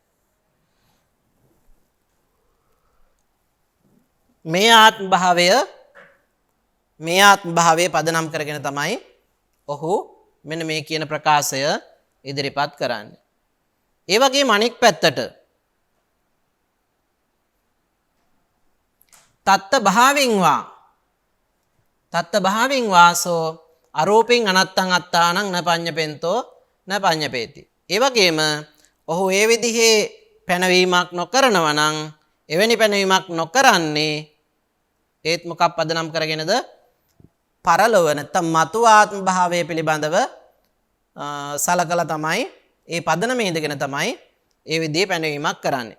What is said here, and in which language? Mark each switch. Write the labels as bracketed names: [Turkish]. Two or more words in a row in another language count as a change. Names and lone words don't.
[Sinhala] මේ ආත්ම භාවය පදනම් කරගෙන තමයි ඔහු මෙන්න මේ කියන ප්‍රකාශය ඉදිරිපත් කරන්නේ. ඒ වගේම අනික් පැත්තට [Pali] තත්ත භාවින් වාසෝ අරූපින් අනත්තං අත්තානං න පඤ්ඤපෙන්තෝ න පඤ්ඤපේති. [Sinhala] ඒ වගේම ඔහු ඒ විදිහේ පැනවීමක් නොකරනවා නම් එවැනි පැනවීමක් නොකරන්නේ ඒත් මොකක් පදනම් කරගෙනද පරලොව නැත්නම් මතු ආත්ම භාවය පිළිබඳව සලකලා තමයි ඒ පදනමේ ඉඳගෙන තමයි ඒ විදිහේ පැනවීමක් කරන්නේ.